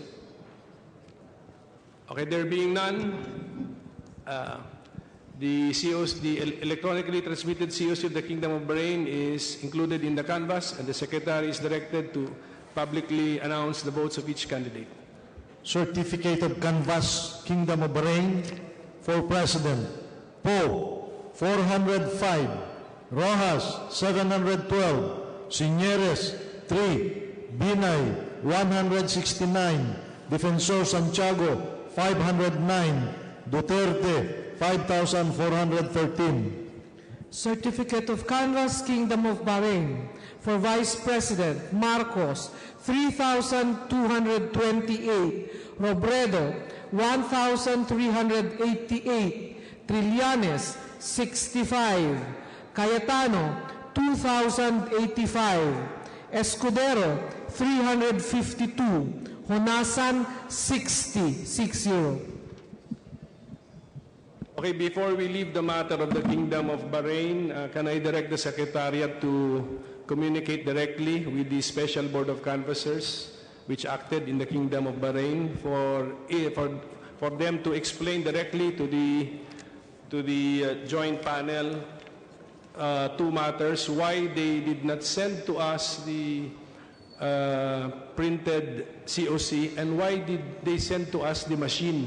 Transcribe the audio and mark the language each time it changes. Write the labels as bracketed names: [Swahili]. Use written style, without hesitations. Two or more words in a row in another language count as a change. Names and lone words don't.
[English] Okay, there being none, the electronically transmitted COC of the Kingdom of Bahrain is included in the canvass, and the Secretary is directed to publicly announce the votes of each candidate. Certificate of Canvass, Kingdom of Bahrain, for President. Poe, 405. Rojas, 712. Signeres, 3. Binay, 169. Defensor Santiago, 509. Duterte, 5,413. Certificate of Canvass, Kingdom of Bahrain, for Vice President Marcos, 3,228. Robredo, 1,388. Trillanes, 65. Cayetano, 2,085. Escudero, 352. Honasan, 60. Okay, before we leave the matter of the Kingdom of Bahrain, can I direct the Secretariat to communicate directly with the Special Board of Canvassers, which acted in the Kingdom of Bahrain, for them to explain directly to the joint panel two matters: why they did not send to us the printed COC, and why did they send to us the machine.